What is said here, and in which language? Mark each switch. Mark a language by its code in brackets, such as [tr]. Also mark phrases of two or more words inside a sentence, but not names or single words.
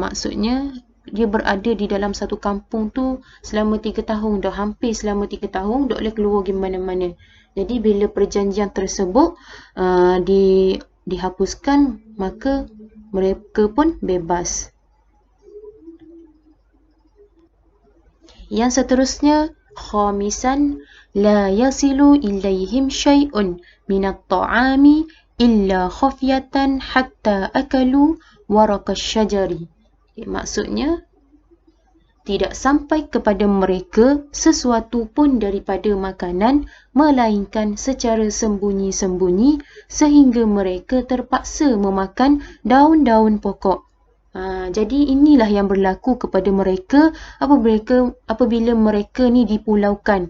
[ms] Maksudnya dia berada di dalam satu kampung tu selama 3 tahun, dah hampir selama 3 tahun, tak boleh keluar pergi mana-mana. Jadi bila perjanjian tersebut dihapuskan, maka mereka pun bebas. Yang seterusnya, [ar] خامسا لا يصل إليهم شيء من الطعام إلا خفية حتى أكلوا ورق الشجر. [ms] Maksudnya, tidak sampai kepada mereka sesuatu pun daripada makanan, melainkan secara sembunyi-sembunyi sehingga mereka terpaksa memakan daun-daun pokok. Jadi inilah yang berlaku kepada mereka apabila mereka ni dipulaukan.